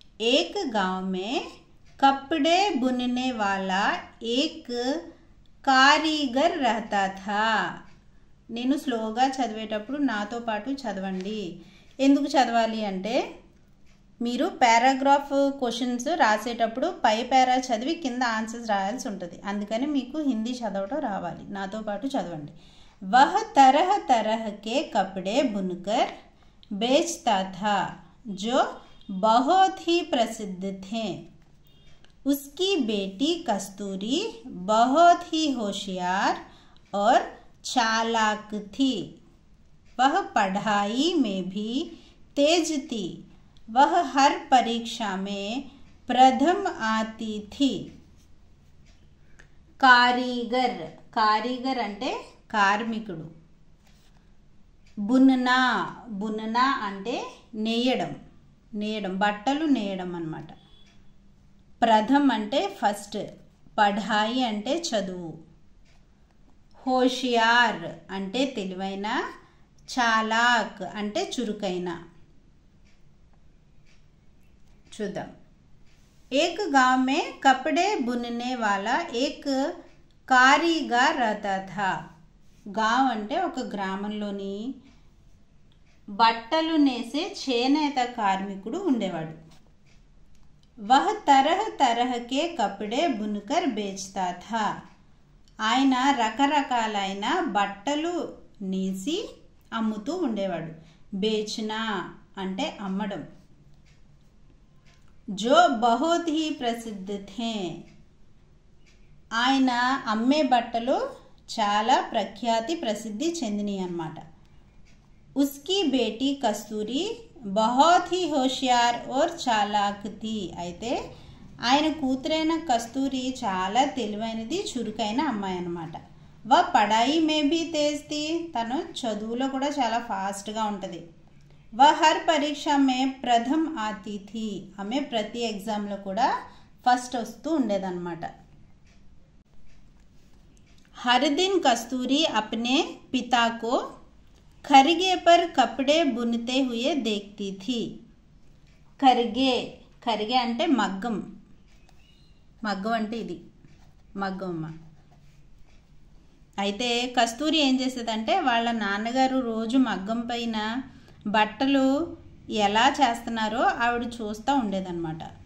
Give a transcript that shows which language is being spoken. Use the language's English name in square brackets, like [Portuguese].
[Hindi] एक गांव में कपड़े बुनने वाला एक कारीगर रहता था. [Telugu] నేను స్లోగా చదివేటప్పుడు నాతో పాటు చదవండి. ఎందుకు చదవాలి అంటే మీరు పారాగ్రాఫ్ క్వశ్చన్స్ రాసేటప్పుడు పై పారా చదివి కింద ఆన్సర్స్ రాయాల్సి ఉంటుంది. అందుకని మీకు హిందీ చదవడం రావాలి. నాతో పాటు చదవండి. [Hindi] वह तरह तरह के कपड़े बुनकर बेचता था जो बहुत ही प्रसिद्ध थे. उसकी बेटी कस्तूरी बहुत ही होशियार और चालाक थी. वह पढ़ाई में भी तेज थी. वह हर परीक्षा में प्रथम आती थी. [Telugu] कारीगर, कारीगर అంటే కార్మికుడు. బుననా, బుననా అంటే నేయడం, నేయడం, బట్టలు నేయడం అన్నమాట. ప్రథమ్ అంటే ఫస్ట్, పఢాయి అంటే చదువు, హోషియార్ అంటే తెలివైన, చాలాక్ అంటే చురుకైన. చూద్దాం. [Hindi] एक गांव में कपड़े बुनने वाला एक कारीगर रहता था. [Telugu] गांव అంటే ఒక గ్రామంలోని బట్టలు నేసే చేనేత కార్మికుడు ఉండేవాడు. [Hindi] वह तरह तरह के कपड़े बुनकर बेचता था. [Telugu] ఆయన రకరకాలైన బట్టలు నేసి అమ్ముతూ ఉండేవాడు. బేచనా అంటే అమ్మడం. [Hindi] जो बहुत ही प्रसिद्ध थे. [Telugu] ఆయన అమ్మే బట్టలు చాలా ప్రఖ్యాతి ప్రసిద్ధి చెందినవి అన్నమాట. [Hindi] उसकी बेटी कस्तूरी बहुत ही होशियार और चालाक थी. [Telugu] అయితే ఆయన కూతురైన కస్తూరి చాలా తెలివైనది, చురుకైన అమ్మాయి అన్నమాట. [Hindi] वह पढ़ाई में भी तेज थी. [Telugu] తను చదువులో కూడా చాలా ఫాస్ట్గా ఉంటుంది. [Hindi] वह हर परीक्षा में प्रथम आती थी. [Telugu] ఆమె ప్రతి ఎగ్జామ్లో కూడా ఫస్ట్ వస్తూ ఉండేదన్నమాట. [Hindi] हर दिन कस्तूरी अपने पिता को खरगे पर कपड़े बुनते हुए देखती थी. [Telugu] खरगे, खरगे అంటే మగ్గం, మగ్గం అంటే ఇది మగ్గం అమ్మ. అయితే కస్తూరి ఏం చేసేదంటే వాళ్ళ నాన్నగారు రోజు మగ్గం పైన బట్టలు ఎలా చేస్తున్నారో ఆవిడ చూస్తూ ఉండేదన్నమాట.